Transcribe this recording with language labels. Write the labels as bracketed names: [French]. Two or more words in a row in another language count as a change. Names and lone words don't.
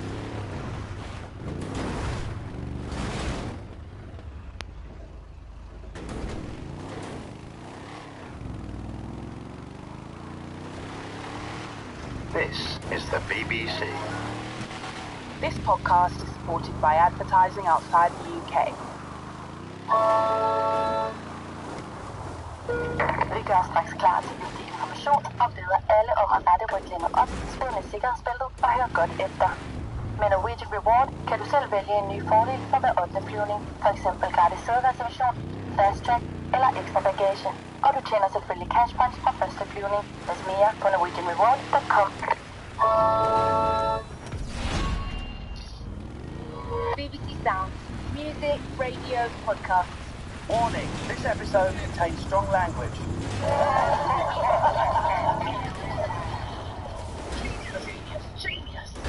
[English] This is the BBC. This podcast is supported by advertising outside the UK. [Danish] Vi gør straks klar til vigtig information og beder alle om at rette ryglænet op, spænde sikkerhedsbæltet og høre godt efter. Med Norwegian Reward kan du selv vælge en ny fordel for hver 8. flyvning, f.eks. gratis sædereservation, [English] fast track [Danish] eller ekstra bagage. Og du tjener selvfølgelig [English] cash points [Danish] fra første flyvning. Læs mere på norwegianreward.com. [English] BBC Sounds, music, radio, podcasts. Warning, this episode contains strong language. Genius.